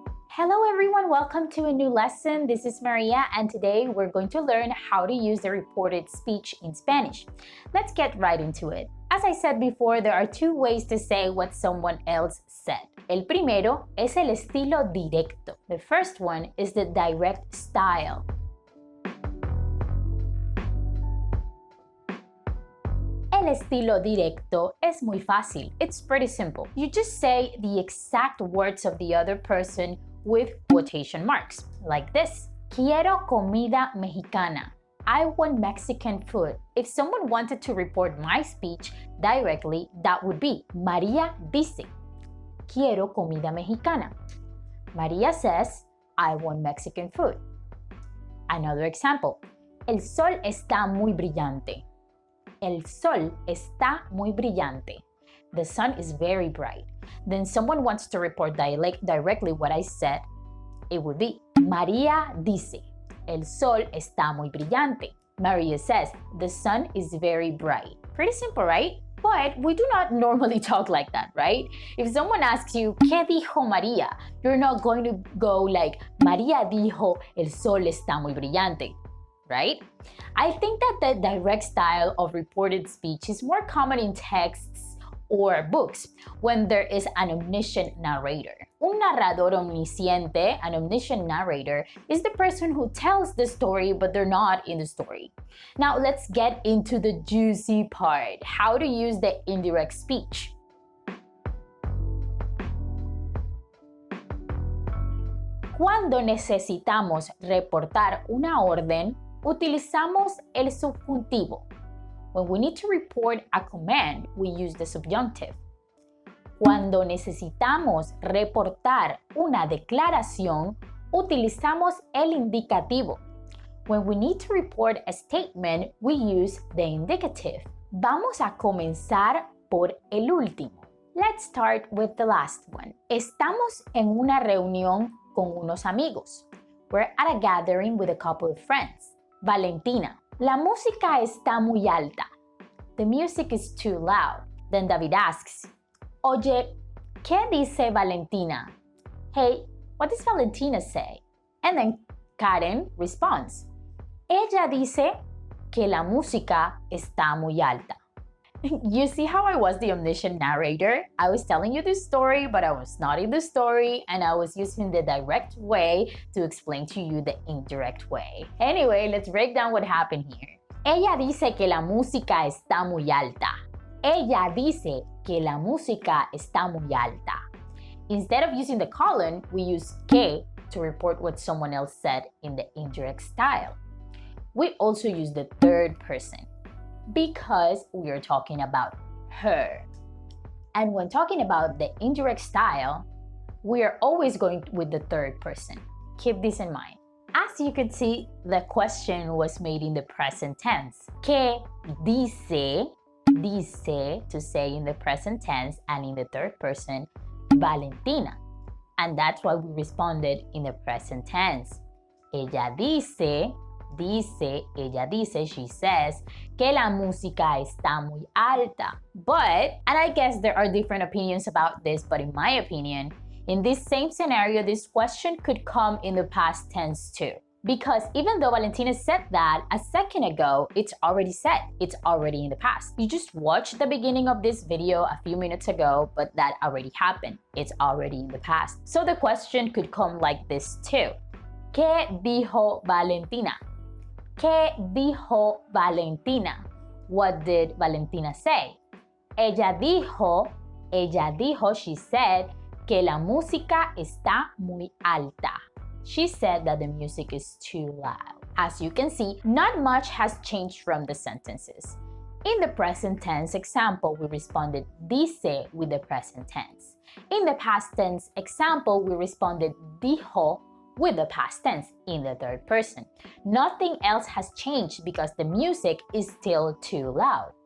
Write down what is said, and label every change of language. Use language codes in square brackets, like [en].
[en] Hello everyone, welcome to a new lesson. This is Maria, and today we're going to learn how to use the reported speech in Spanish. Let's get right into it. As I said before, there are two ways to say what someone else said. [es] El primero es el estilo directo. [en] The first one is the direct style. [es] El estilo directo es muy fácil. [en] It's pretty simple. You just say the exact words of the other person with quotation marks, like this. [es] Quiero comida mexicana. [en] I want Mexican food. If someone wanted to report my speech directly, that would be [es] María dice, quiero comida mexicana. [en] María says, I want Mexican food. Another example. [es] El sol está muy brillante. El sol está muy brillante. [en] The sun is very bright. Then someone wants to report directly what I said. It would be [es] María dice, el sol está muy brillante. [en] Maria says, the sun is very bright. Pretty simple, right? But we do not normally talk like that, right? If someone asks you, [es] ¿qué dijo María? [en] You're not going to go like, [es] María dijo, el sol está muy brillante, [en] right? I think that the direct style of reported speech is more common in texts or books when there is an omniscient narrator. [es] Un narrador omnisciente, [en] an omniscient narrator, is the person who tells the story but they're not in the story. Now let's get into the juicy part, how to use the indirect speech. [es] Cuando necesitamos reportar una orden, utilizamos el subjuntivo. [en] When we need to report a command, we use the subjunctive. [es] Cuando necesitamos reportar una declaración, utilizamos el indicativo. [en] When we need to report a statement, we use the indicative. [es] Vamos a comenzar por el último. [en] Let's start with the last one. [es] Estamos en una reunión con unos amigos. [en] We're at a gathering with a couple of friends. [es] Valentina. La música está muy alta. [en] The music is too loud. Then David asks, [es] Oye, ¿qué dice Valentina? [en] Hey, what does Valentina say? And then Karen responds, [es] Ella dice que la música está muy alta. [en] You see how I was the omniscient narrator? I was telling you the story, but I was not in the story, and I was using the direct way to explain to you the indirect way. Anyway, let's break down what happened here. [es] Ella dice que la música está muy alta. Ella dice que la música está muy alta. [en] Instead of using the colon, we use que to report what someone else said in the indirect style. We also use the third person because we are talking about her. And when talking about the indirect style, we are always going with the third person. Keep this in mind. As you can see, the question was made in the present tense. [es] ¿Qué dice? Dice [en] to say in the present tense and in the third person, Valentina. And that's why we responded in the present tense. [es] Ella dice, ella dice, [en] she says, [es] que la música está muy alta. [en] But, and I guess there are different opinions about this, but in my opinion, in this same scenario, this question could come in the past tense too. Because even though Valentina said that a second ago, it's already said. It's already in the past. You just watched the beginning of this video a few minutes ago, but that already happened. It's already in the past. So the question could come like this too. [es] ¿Qué dijo Valentina? ¿Qué dijo Valentina? [en] What did Valentina say? [es] Ella dijo, [en] she said, [es] que la música está muy alta. [en] She said that the music is too loud. As you can see, not much has changed from the sentences. In the present tense example, we responded dice with the present tense. In the past tense example, we responded dijo with the past tense in the third person. Nothing else has changed because the music is still too loud.